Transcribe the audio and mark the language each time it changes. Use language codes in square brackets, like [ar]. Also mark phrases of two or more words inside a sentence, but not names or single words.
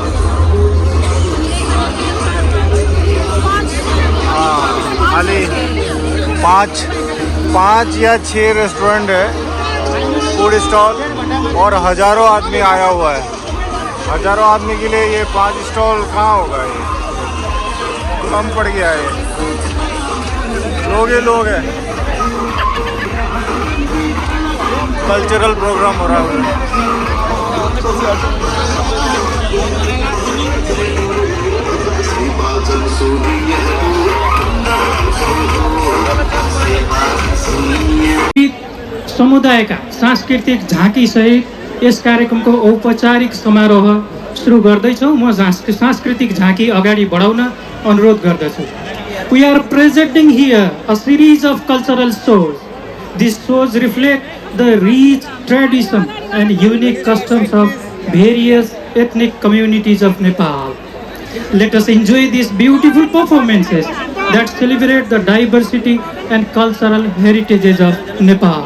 [hi] हाँ, खाली पाँच या 6 रेस्टोरेंट है, [en] food stall, [hi] और हज़ारों आदमी आया हुआ है। हज़ारों आदमी के लिए ये 5 स्टॉल कहाँ होगा, ये कम पड़ गया है। लोग ही लोग हैं, [en] cultural program [hi] हो रहा है। [ne] समुदायका सांस्कृतिक झाँकी सहित यस कार्यक्रमको औपचारिक समारोह सुरु गर्दैछौँ। म सांस्कृतिक झाँकी अगाडि बढाउन अनुरोध गर्दछु। [en] We are presenting here a series of cultural shows. These shows reflect the rich tradition and unique customs of various ethnic communities of Nepal. Let us enjoy these beautiful performances that celebrate the diversity and cultural heritages of Nepal.